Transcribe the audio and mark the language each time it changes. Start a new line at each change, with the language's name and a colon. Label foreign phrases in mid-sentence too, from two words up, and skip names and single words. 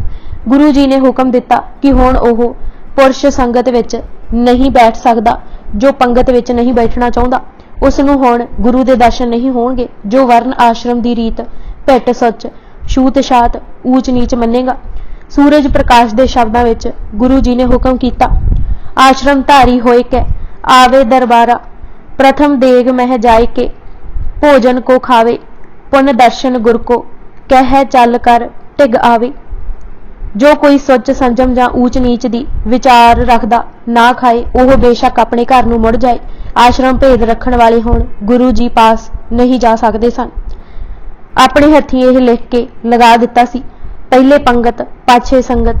Punjabi: ਗੁਰੂ ਜੀ ਨੇ ਹੁਕਮ ਦਿੱਤਾ ਕਿ ਹੁਣ ਓਹ ਪੁਰਸ਼ ਸੰਗਤ ਵਿਚ ਨਹੀਂ ਬੈਠ ਸਕਦਾ। ਜੋ ਪੰਗਤ ਵਿਚ ਨਹੀਂ ਬੈਠਣਾ ਚਾਹੁੰਦਾ ਉਸ ਨੂੰ ਹੁਣ ਗੁਰੂ ਦੇ ਦਰਸ਼ਨ ਨਹੀਂ ਹੋਣਗੇ। ਜੋ ਵਰਣ ਆਸ਼ਰਮ ਦੀ ਰੀਤ ਭਿਟ ਸਚ ਛੂਤ ਛਾਤ ਊਚ ਨੀਚ ਮੰਨੇਗਾ। ਸੂਰਜ ਪ੍ਰਕਾਸ਼ ਦੇ ਸ਼ਬਦਾਂ ਵਿਚ ਗੁਰੂ ਜੀ ਨੇ ਹੁਕਮ ਕੀਤਾ,
Braj: आश्रम धारी होए कै आवे दरबारा, प्रथम देग मह जाए के भोजन को खावे, पुन दर्शन गुर को कह चल कर टिग आवे।
Punjabi: ਜੋ ਕੋਈ ਸੁੱਚ ਸੰਜਮ ਜਾਂ ਊਚ ਨੀਚ ਦੀ ਵਿਚਾਰ ਰੱਖਦਾ ਨਾ ਖਾਏ ਓਹ ਬੇਸ਼ੱਕ ਆਪਣੇ ਘਰ ਨੂੰ ਮੁੜ ਜਾਏ। ਆਸ਼ਰਮ ਭੇਦ ਰੱਖਣ ਵਾਲੇ ਹੋਣ ਗੁਰੂ ਜੀ ਪਾਸ ਨਹੀਂ ਜਾ ਸਕਦੇ ਸਨ। ਆਪਣੇ ਹੱਥੀਂ ਇਹ ਲਿਖ ਕੇ ਲਗਾ ਦਿੱਤਾ ਸੀ, ਪਹਿਲੇ ਪੰਗਤ ਪਾਛੇ ਸੰਗਤ।